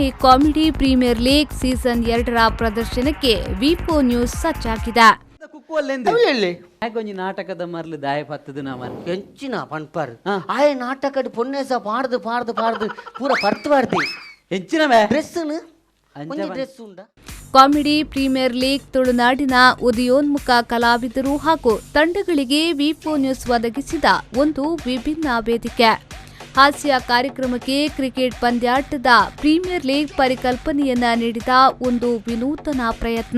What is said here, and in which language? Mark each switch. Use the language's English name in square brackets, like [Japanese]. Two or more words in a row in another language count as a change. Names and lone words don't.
[Kannada] ಕಾಮಿಡಿ ಪ್ರೀಮಿಯರ್ ಲೀಗ್ ಸೀಸನ್ 2ರ ಪ್ರದರ್ಶನಕ್ಕೆ ವಿಪೋ ನ್ಯೂಸ್ ಸಜ್ಜಾಗಿದೆ. [Tulu] ನಾಟಕದ ಮರ್ಲು ದಾಯ ಪತ್ತದು ಎಂಚಿನ ಪನ್ಪರ್ ಆಯ್ ನಾಟಕದ ಪೊನ್ನೆಸ ಪಾಡ್ದು ಪಾಡ್ದು ಪಾಡ್ದು ಪೂರ ಪರ್ತು ಪಾಡ್ತಿ ಎಂಚಿನವೇ ಡ್ರೆಸ್ ಡ್ರೆಸ್ ಉಂಡ. [Kannada] ಕಾಮಿಡಿ ಪ್ರೀಮಿಯರ್ ಲೀಗ್ ತುಳುನಾಡಿನ ಉದಯೋನ್ಮುಖ ಕಲಾವಿದರು ಹಾಗೂ ತಂಡಗಳಿಗೆ ವಿಪೋ ನ್ಯೂಸ್ ಒದಗಿಸಿದ ಒಂದು ವಿಭಿನ್ನ ವೇದಿಕೆ. ಹಾಸ್ಯ ಕಾರ್ಯಕ್ರಮಕ್ಕೆ ಕ್ರಿಕೆಟ್ ಪಂದ್ಯಾಟದ ಪ್ರೀಮಿಯರ್ ಲೀಗ್ ಪರಿಕಲ್ಪನೆಯನ್ನ ನೀಡಿದ ಒಂದು ವಿನೂತನ ಪ್ರಯತ್ನ.